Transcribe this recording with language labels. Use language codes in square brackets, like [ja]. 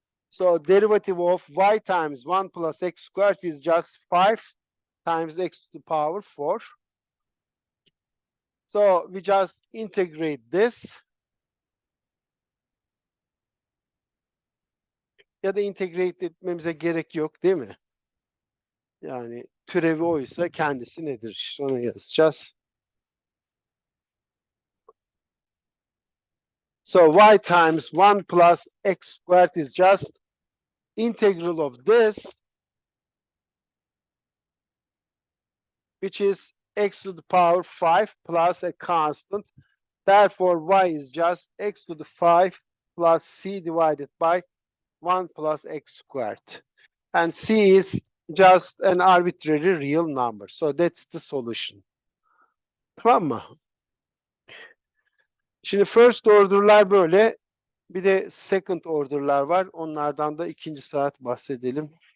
[en] So derivative of y times 1 plus x squared is just 5 times x to the power 4. So we just integrate this. [tr] Ya da integrate etmemize gerek yok değil mi? Yani türevi oysa kendisi nedir? İşte onu yazacağız. [en] So y times 1 plus x squared is just integral of this, which is x to the power 5 plus a constant. Therefore, y is just x to the 5 plus c divided by 1 plus x squared. And c is just an arbitrary real number. So that's the solution. [tr] Tamam mı? Şimdi first order'lar böyle. Bir de second order'lar var. Onlardan da ikinci saat bahsedelim.